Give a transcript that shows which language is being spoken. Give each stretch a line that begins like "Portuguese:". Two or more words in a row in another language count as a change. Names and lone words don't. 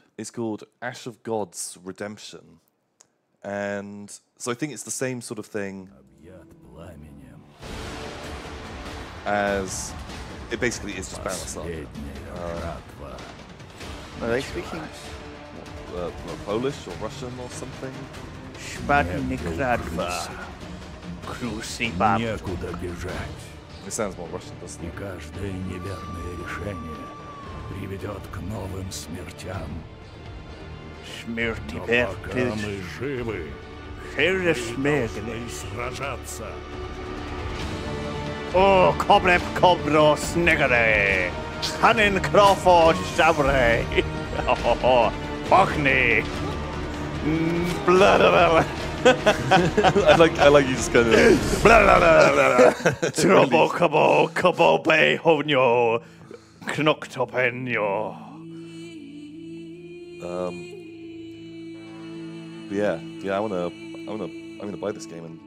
English: It's called Ash of God's Redemption. And so I think it's the same sort of thing as it basically is just Banner Saga. Are they speaking? Polish or Russian or something? It sounds more Russian, doesn't it?
Russian: Каждое неверное решение приведет к новым смертям. Смерти Но пока мы живы, должны сражаться. О, коблеп кобро снегере, ханин крофо шабре, пахни, бла-бла-бла.
English: I like you just kind of Trouble kabo be honyo, knoktopenyo. Yeah. I'm gonna buy this game and